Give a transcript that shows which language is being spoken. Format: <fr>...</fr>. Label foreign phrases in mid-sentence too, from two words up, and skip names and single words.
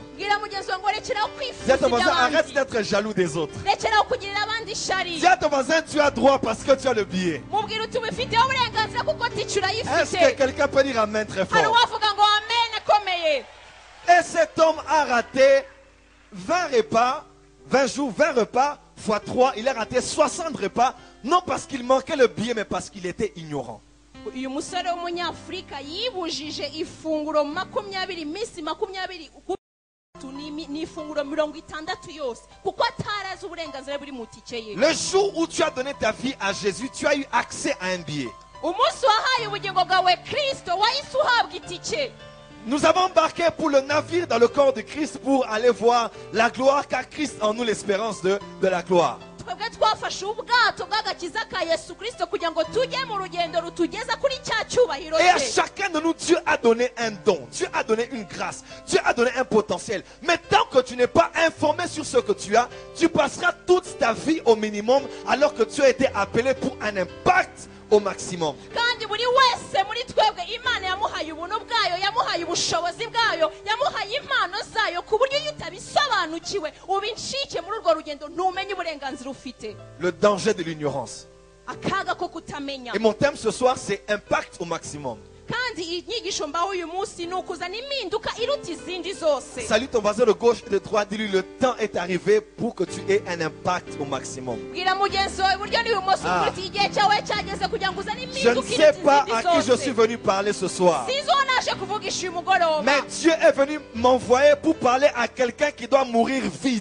<fr>Dis à ton voisin, arrête d'être jaloux des autres. Dis à ton voisin, tu as droit parce que tu as le billet. Est-ce que quelqu'un peut dire amen très fort? Et cet homme a raté 20 repas, 20 jours, 20 repas, fois 3, il a raté 60 repas, non parce qu'il manquait le billet, mais parce qu'il était ignorant.</fr> <rw>uyu musore w'umunyafurika yibujije ifunguro 20 minsi 20 ni ifunguro 60 yose kuko atarazi uburenganzira buri mu tike ye.</rw> <fr>Le jour où tu as donné ta vie à Jésus, tu as eu accès à un billet.</fr> <rw>Umunsi wahaye ubugingo bwawe Kristo wahise uhabwa itike.</rw> <fr>Nous avons embarqué pour le navire dans le corps de Christ pour aller voir la gloire, car Christ en nous l'espérance de la gloire.</fr> <rw>twebwe twafashe ubwato bw'agakiza ka Yesu Kristo kugira ngo tujye mu rugendo rutugeza kuri cya cyubahiro cye.</rw> <fr>Et à chacun de nous, Dieu a donné un don, Dieu a donné une grâce, Dieu a donné un potentiel. Mais tant que tu n'es pas informé sur ce que tu as, tu passeras toute ta vie au minimum alors que tu as été appelé pour un impact au maximum.</fr> <rw>Kandi buri wese muri twebwe Imana yamuhaye ubuntu bwayo, yamuhaye ubushobozi bwayo, yamuhaye impano zayo ku buryo yutabisobanukiwe ubinshike muri urwo rugendo ntumenye uburenganzira ufite.</rw> <fr>Le danger de l'ignorance.</fr> <rw>Akaga ko kutamenya.</rw> <fr>Et mon thème ce soir, c'est impact au maximum.</fr> <rw>Kandi inyigisho mbaho uyu munsi nukuzana impinduka iruta izindi zose.</rw> <fr>Salue ton voisin de gauche et de droite, dis-lui le temps est arrivé pour que tu aies un impact au maximum. Je ne sais pas à qui je suis venu parler ce soir, mais Dieu est venu m'envoyer pour parler à quelqu'un qui doit mourir vite.</fr>